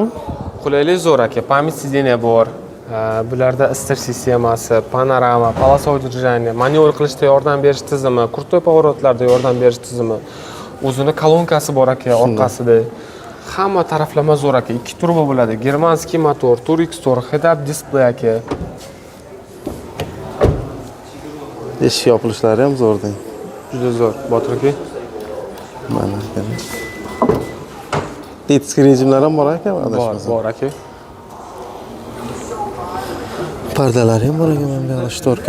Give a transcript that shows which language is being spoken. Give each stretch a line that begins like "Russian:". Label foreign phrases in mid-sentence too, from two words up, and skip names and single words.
Uzbek: Qulaylik zo'r aka.
Russian: Память сидения
Uzbek: bor. Bularda isitish sistemasi, panorama,
Russian: полосовое движение,
Uzbek: manevr qilishda yordam berish tizimi,
Russian: крутой поворот
Uzbek: yordam berish tizimi, o'zini kolonkasi bor aka orqasida. Hamma taraflama zo'r aka. 2 turbo bo'ladi.
Russian: германский мотор,
Uzbek: 4X tor,
English: head-up display aka.
Uzbek: Eshik yopilishlari ham zo'r deng. Juda zo'r, Botir aka. Mana aka. Ditskiy rejimlar ham bor aka, Bor aka. Pardalari ham bor ekan, mana bu shtorka.